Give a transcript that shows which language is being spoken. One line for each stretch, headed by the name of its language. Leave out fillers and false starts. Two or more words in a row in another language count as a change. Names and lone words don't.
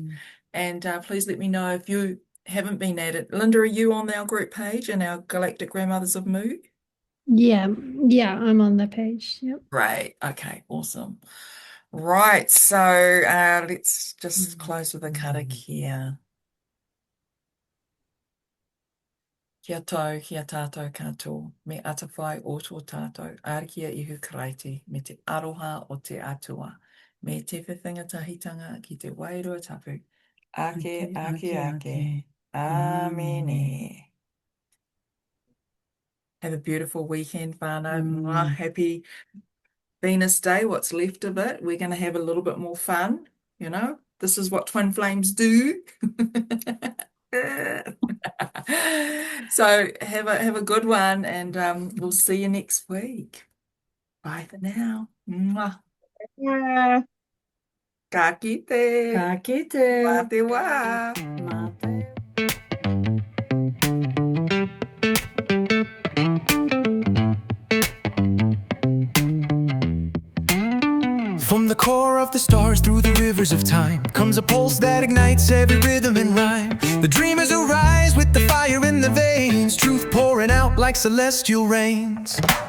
English: And please let me know if you haven't been added. Linda, are you on our group page and our Galactic Grandmothers of Moo? Yeah, I'm on the page. Yep. Great. Okay, awesome. Right, so let's just close with a karakia.
Māori: Kia tau, kia tātou katoa, me atawhai o tō tātou, arikia ihu karaiti, me te aroha o te atua, me te whiwhinga tahitanga ki te wairua tapu, ake, ake, ake, amene.
English: Have a beautiful weekend, whānau. Mwah. Happy Venus Day, what's left of it. We're going to have a little bit more fun, you know. This is what twin flames do. So have a good one, and we'll see you next week. Bye for now. Mwah. Yeah.
Māori: Ka kite. Ka kite. Mā te wā. Mā te.
English: From the core of the stars through the rivers of time comes a pulse that ignites every rhythm and rhyme. The dreamers arise with the fire in the veins, truth pouring out like celestial rains.